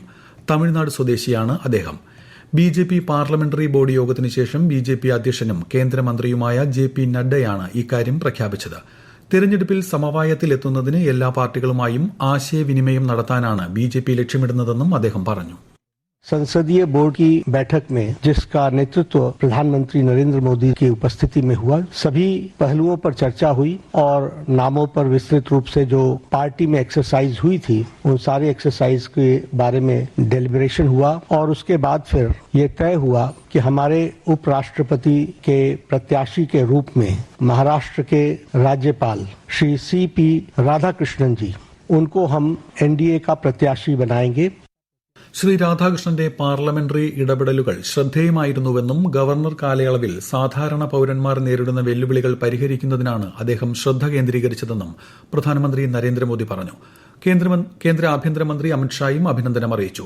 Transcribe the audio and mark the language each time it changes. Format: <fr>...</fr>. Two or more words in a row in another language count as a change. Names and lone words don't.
<ml>തമിഴ്നാട് സ്വദേശിയാണ് അദ്ദേഹം. BJP പാർലമെന്ററി ബോർഡ് യോഗത്തിനു ശേഷം BJP അധ്യക്ഷനും കേന്ദ്രമന്ത്രിയുമായ JP നഡ്ഡയാണ് ഇക്കാര്യം പ്രഖ്യാപിച്ചത്. തെരഞ്ഞെടുപ്പിൽ സമവായത്തിലെത്തുന്നതിന് എല്ലാ പാർട്ടികളുമായും ആശയവിനിമയം നടത്താനാണ് BJP ലക്ഷ്യമിടുന്നതെന്നും അദ്ദേഹം പറഞ്ഞു.</ml> <hi>संसदीय बोर्ड की बैठक में जिसका नेतृत्व प्रधानमंत्री नरेंद्र मोदी की उपस्थिति में हुआ, सभी पहलुओं पर चर्चा हुई और नामों पर विस्तृत रूप से जो पार्टी में एक्सरसाइज हुई थी उन सारे एक्सरसाइज के बारे में डेलिब्रेशन हुआ और उसके बाद फिर ये तय हुआ कि हमारे उपराष्ट्रपति के प्रत्याशी के रूप में महाराष्ट्र के राज्यपाल श्री CP राधाकृष्णन जी, उनको हम NDA का प्रत्याशी बनाएंगे.</hi> <ml>ശ്രീ രാധാകൃഷ്ണന്റെ പാർലമെന്ററി ഇടപെടലുകൾ ശ്രദ്ധേയമായിരുന്നുവെന്നും ഗവർണർ കാലയളവിൽ സാധാരണ പൌരന്മാർ നേരിടുന്ന വെല്ലുവിളികൾ പരിഹരിക്കുന്നതിനാണ് അദ്ദേഹം ശ്രദ്ധ കേന്ദ്രീകരിച്ചതെന്നും പ്രധാനമന്ത്രി നരേന്ദ്രമോദി പറഞ്ഞു. കേന്ദ്ര ആഭ്യന്തരമന്ത്രി അമിത്ഷായും അഭിനന്ദനം അറിയിച്ചു.</ml>